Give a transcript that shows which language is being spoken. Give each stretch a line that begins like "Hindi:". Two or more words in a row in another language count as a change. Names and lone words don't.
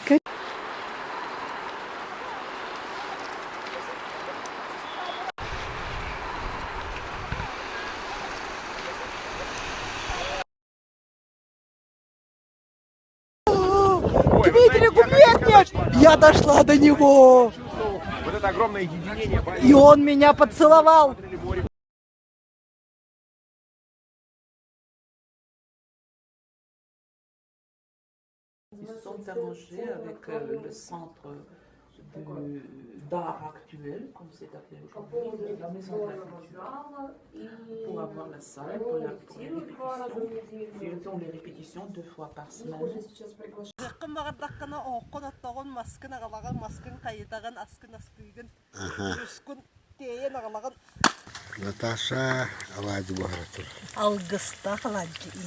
Russian: Дмитрий Губерниевич! Я дошла до него! Вот это огромное единение. И он меня поцеловал!
French: Ils sont arrangés avec le centre d'art actuel, comme c'est appelé aujourd'hui, la maison de la culture, pour avoir la salle, pour les répétitions. Ils ont les répétitions 2 fois par semaine.
Russian: Наташа Алади Бахратур. Алгыста Алади.